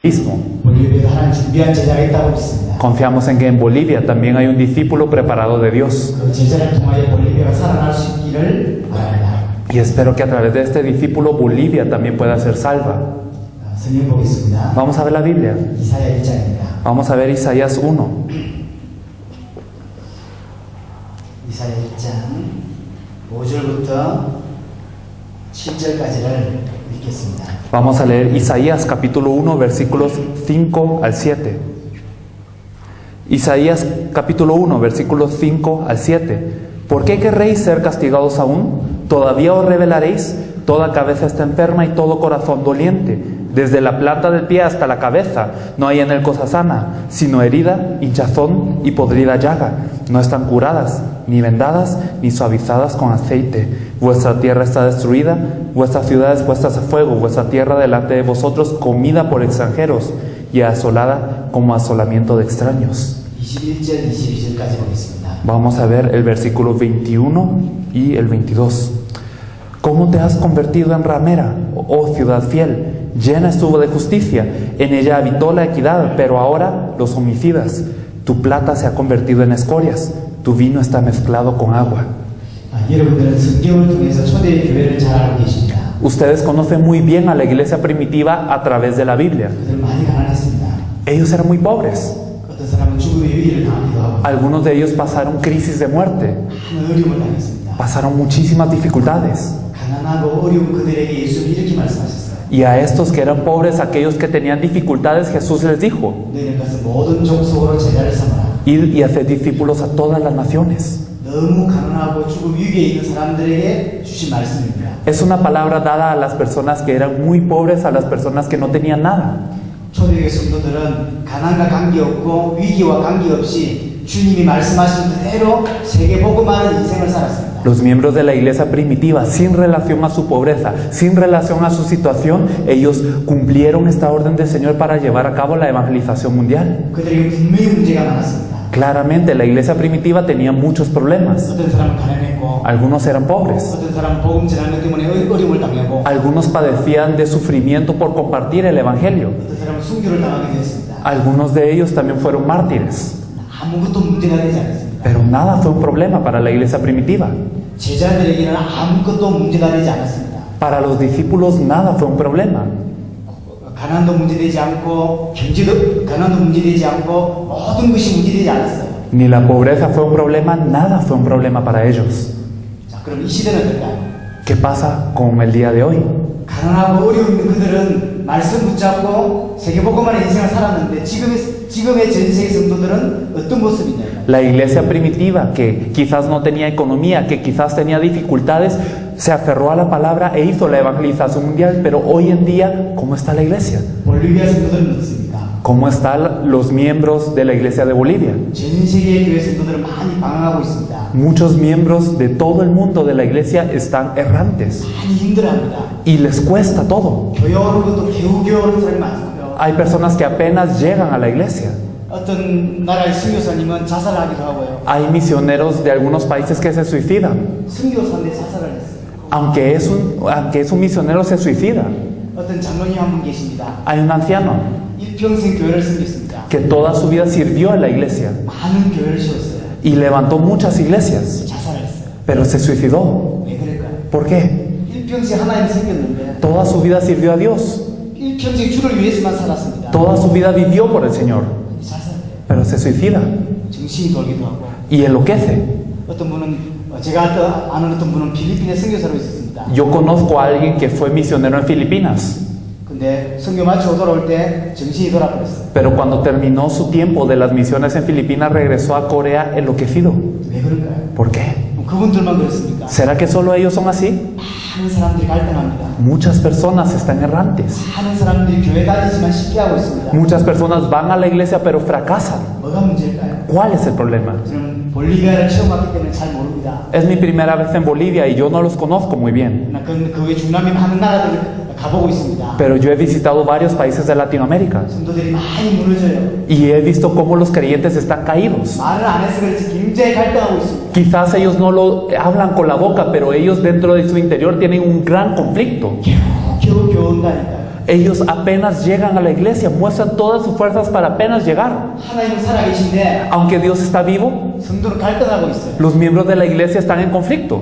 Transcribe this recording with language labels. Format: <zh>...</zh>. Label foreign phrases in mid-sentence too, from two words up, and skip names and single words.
<ko>볼리비아에도 하나님 준비한 제자가 있다고 믿습니다.</ko> <es>Confiamos en que en Bolivia también hay un discípulo preparado de Dios.</es> <ko>그 제자를 통하여 볼리비아가 살아날 수 있기를 바랍니다.</ko> <es>Y espero que a través de este discípulo Bolivia también pueda ser salva.</es> <ko>성경 보겠습니다.</ko> <es>Vamos a ver la Biblia.</es> <ko>이사야 1장입니다.</ko> <es>Vamos a ver Isaías 1.</es> <ko>이사야 1장 5절부터 7절까지를 읽겠습니다.</ko> <es>Vamos a leer Isaías capítulo 1 versículos 5 al 7. Isaías capítulo 1 versículos 5 al 7. ¿Por qué querréis ser castigados aún? ¿Todavía os rebelaréis? Toda cabeza está enferma y todo corazón doliente. Desde la planta del pie hasta la cabeza no hay en él cosa sana, sino herida, hinchazón y podrida llaga. No están curadas, ni vendadas, ni suavizadas con aceite. Vuestra tierra está destruida, vuestras ciudades puestas a fuego, vuestra tierra delante de vosotros comida por extranjeros y asolada como asolamiento de extraños.</es> <ko>21절, 22절까지 보겠습니다.</ko> <es>Vamos a ver el versículo 21 y el 22. ¿Cómo te has convertido en ramera, oh ciudad fiel? Llena estuvo de justicia, en ella habitó la equidad, pero ahora los homicidas. Tu plata se ha convertido en escorias, tu vino está mezclado con agua.</es> <ko>여러분들은 성경을 통해서 초대의 교회를 잘 알고 계십니다.</ko> <es>Ustedes conocen muy bien a la iglesia primitiva a través de la Biblia.</es> <ko>그들은 많이 가난했습니다.</ko> <es>Ellos eran muy pobres.</es> <ko>어떤 사람은 죽음의 위기를 당하기도 하고</ko> <es>Algunos de ellos pasaron crisis de muerte,</es> <ko>큰 어려움을 당했습니다.</ko> <es>pasaron muchísimas dificultades.</es> <ko>가난하고 어려운 그들에게 예수님이 이렇게 말씀하셨어요.</ko> <es>Y a estos que eran pobres, aquellos que tenían dificultades, Jesús les dijo:</es> <ko>너희는 가서 모든 족속으로 제자를 삼아라.</ko> <es>id y haced discípulos a todas las naciones.</es> <ko>너무 가난하고 죽음 위기에 있는 사람들에게 주신 말씀입니다.</ko> <es>Es una palabra dada a las personas que eran muy pobres, a las personas que no tenían nada.</es> <ko>초대교회 성도들은 가난과 관계없고 위기와 관계없이 주님이 말씀하신 그대로 세계 복음하는 인생을 살았습니다.</ko> <es>Los miembros de la iglesia primitiva, sin relación a su pobreza, sin relación a su situación, ellos cumplieron esta orden del Señor para llevar a cabo la evangelización mundial.</es> <ko>그들에게 분명히 문제가 많았습니다.</ko> <es>Claramente, la iglesia primitiva tenía muchos problemas.</es> <ko>어떤 사람은 가난했고</ko> <es>Algunos eran pobres.</es> <ko>어떤 사람은 복음 전하는 것 때문에 어려움을 당하고</ko> <es>Algunos padecían de sufrimiento por compartir el evangelio.</es> <ko>어떤 사람은 순교를 당하게 됐습니다.</ko> <es>Algunos de ellos también fueron mártires.</es> <ko>아무것도 문제가 되지 않았습니다.</ko> <es>Pero nada fue un problema para la iglesia primitiva.</es> <ko>제자들에게는 아무것도 문제가 되지 않았습니다.</ko> <es>Para los discípulos nada fue un problema.</es> <ko>가난도 문제되지 않고 가난도 문제되지 않고 모든 것이 문제되지 않았어요.</ko> <es>Ni la pobreza fue un problema, nada fue un problema para ellos.</es> <ko>자, 그럼 이 시대는 어떨까요?</ko> <es>¿Qué pasa con el día de hoy?</es> <ko>가난하고 어려움 있는 그들은 말씀 붙잡고 세계복음만의 인생을 살았는데 지금의 전 세계 성도들은 어떤 모습이냐면</ko> <es>La iglesia primitiva, que quizás no tenía economía, que quizás tenía dificultades, se aferró a la palabra e hizo la evangelización mundial. Pero hoy en día, ¿cómo está la iglesia?</es> <ko>볼리비아 성도들은 어떻습니까?</ko> <es>¿Cómo están los miembros de la iglesia de Bolivia?</es> <ko>전 세계의 교회 성도들은 많이 방황하고 있습니다.</ko> <es>Muchos miembros de todo el mundo de la iglesia están errantes</es> <ko>많이 힘들어합니다.</ko> <es>y les cuesta todo.</es> <ko>교회 오는 것도 겨우겨우 오는 사람이 많습니다.</ko> <es>Hay personas que apenas llegan a la iglesia.</es> <ko>어떤 나라의 선교사님은 자살하기도 하고요.</ko> <es>Hay misioneros de algunos países que se suicidan.</es> <ko>선교사인데 자살을 했어요.</ko> <es>Aunque es un misionero, se suicida.</es> <ko>어떤 장로님 한 분 계십니다.</ko> <es>Hay un anciano</es> <ko>일평생 교회를 섬겼습니다.</ko> <es>que toda su vida sirvió en la iglesia</es> <ko>많은 교회를 세웠어요.</ko> <es>y levantó muchas iglesias,</es> <ko>자살을 했어요.</ko> <es>pero se suicidó.</es> <ko>왜 그럴까요?</ko> <es>¿Por qué?</es> <ko>일평생 하나님 섬겼는데</ko> <es>Toda su vida sirvió a Dios.</es> <ko>일평생 주를 위해서만 살았습니다.</ko> <es>Toda su vida vivió por el Señor,</es> <ko>자살해요.</ko> <es>pero se suicida</es> <ko>정신이 돌기도 하고</ko> <es>y enloquece.</es> <ko>어떤 분은 제가 아는 어떤 분은 필리핀에 선교사로 있었습니다.</ko> <es>Yo conozco a alguien que fue misionero en Filipinas,</es> <ko>근데 선교 마치고 돌아올 때 정신이 돌아버렸어요.</ko> <es>pero cuando terminó su tiempo de las misiones en Filipinas regresó a Corea enloquecido.</es> <ko>왜 그럴까요?</ko> <es>¿Por qué?</es> <ko>그분들만 그렇습니까?</ko> <es>¿Será que solo ellos son así?</es> <ko>많은 사람들이 갈등합니다.</ko> <es>Muchas personas están errantes.</es> <ko>많은 사람들이 교회 다니지만 실패하고 있습니다.</ko> <es>Muchas personas van a la iglesia pero fracasan.</es> <ko>뭐가 문제일까요?</ko> <es>¿Cuál es el problema?</es> <ko>저는 볼리비아를 처음 왔기 때문에 잘 모릅니다.</ko> <es>Es mi primera vez en Bolivia y yo no los conozco muy bien.</es> <ko>그 외 중남미 많은 나라들을 가보고 있습니다.</ko> <es>Pero yo he visitado varios países de Latinoamérica</es> <ko>성도들이 많이 무너져요.</ko> <es>y he visto cómo los creyentes están caídos.</es> <ko>말을 안 해서 그렇지 굉장히 갈등하고 있습니다.</ko> <es>Quizás ellos no lo hablan con la boca, pero ellos dentro de su interior tienen un gran conflicto.</es> <ko>겨우 온다니까요.</ko> <es>Ellos apenas llegan a la iglesia, muestran todas sus fuerzas para apenas llegar.</es> <ko>하나님은 살아계신데</ko> <es>Aunque Dios está vivo,</es> <ko>성도는 갈등하고 있어요.</ko> <es>los miembros de la iglesia están en conflicto.</es>